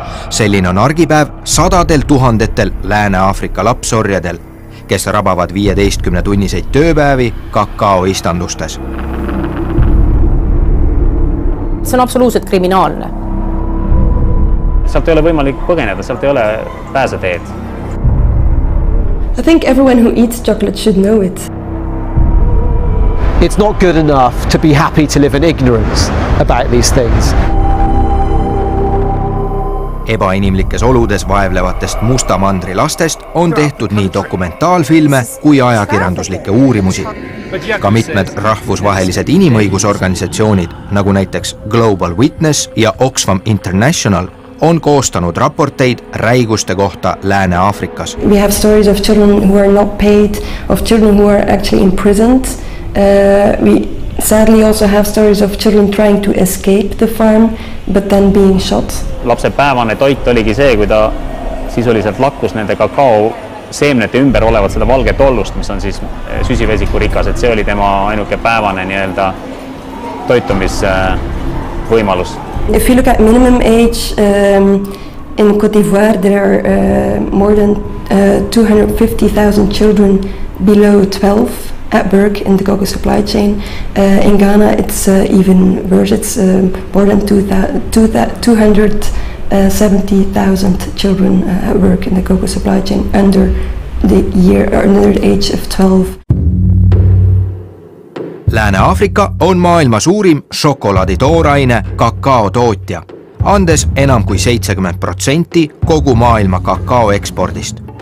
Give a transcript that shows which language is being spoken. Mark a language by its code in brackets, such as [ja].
[et] Selline on argipäev sadadel tuhandetel Lääne-Aafrika lapsorjadel, kes rabavad 15-tunniseid tööpäevi kakaoistandustes. See on absoluutselt kriminaalne. Sealt ei ole võimalik põgeneda, sealt ei ole pääseteed. [en] I think everyone who eats chocolate should know it. It's not good enough to be happy to live in ignorance about these things. [et] Ebainimlikes oludes vaevlevatest Musta mandri lastest on tehtud nii dokumentaalfilme kui ajakirjanduslikke uurimusi. Ka mitmed rahvusvahelised inimõigusorganisatsioonid, nagu näiteks Global Witness ja Oxfam International, on koostanud raporteid räiguste kohta Lääne-Aafrikas. [en] We have stories of children who are not paid, of children who are actually imprisoned. We sadly also have stories of children trying to escape the farm, but then being shot. [et] Lapse päevane toit oligi see, kui ta sisuliselt lakkus nende kakao seemnete ümber olevat seda valget ollust, mis on siis süsivesikurikas, et see oli tema ainuke päevane toitumisvõimalus. [en] If you look at minimum age in Côte d'Ivoire, there are more than 250,000 children below 12 at birth in the cocoa supply chain. In Ghana, it's even worse. It's more than 270,000 children at work in the cocoa supply chain under the age of 12. [et] Lääne-Aafrika on maailma suurim šokolaadi tooraine kakao tootja, andes enam kui 70% kogu maailma kakao ekspordist.